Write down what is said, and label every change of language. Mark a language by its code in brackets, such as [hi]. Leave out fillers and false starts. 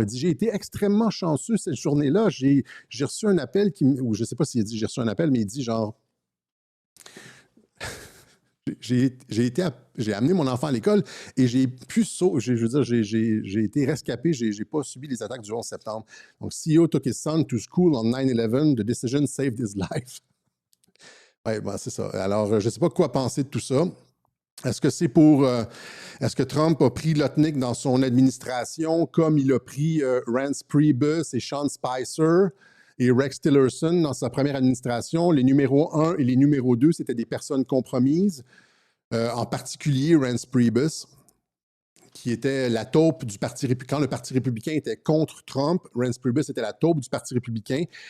[fr] Il dit « J'ai été extrêmement chanceux cette journée-là. J'ai reçu un appel, ou je ne sais pas s'il a dit j'ai reçu un appel, mais il dit genre... J'ai amené mon enfant à l'école et j'ai pu je veux dire, j'ai été rescapé, j'ai pas subi les attaques du 11 septembre. [en] Donc, CEO took his son to school on 9/11. The decision saved his life. [fr] Oui, ben, c'est ça. Alors, je ne sais pas quoi penser de tout ça. Est-ce que c'est pour... est-ce que Trump a pris Lutnick dans son administration comme il a pris Reince Priebus et Sean Spicer et Rex Tillerson dans sa première administration? Les numéros 1 et les numéros 2, c'était des personnes compromises, en particulier Reince Priebus, qui était la taupe du Parti républicain. Quand le Parti républicain était contre Trump, Reince Priebus était la taupe du Parti républicain.